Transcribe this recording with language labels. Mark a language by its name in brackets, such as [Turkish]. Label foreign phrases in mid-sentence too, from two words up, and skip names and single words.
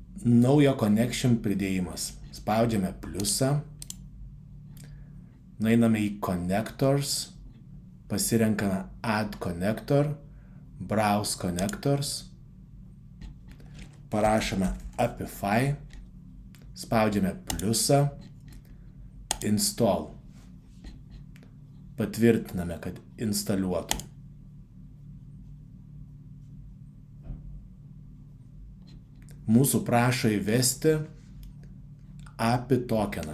[Lithuanian] Naujo connection pridėjimas. Spaudžiame pliusą, nueiname į connectors, pasirenkame [English] add connector, browse connectors, [Lithuanian] parašome Apify, spaudžiame pliusą, install. Patvirtiname, kad instaliuotų. Mūsų prašo įvesti API tokeną.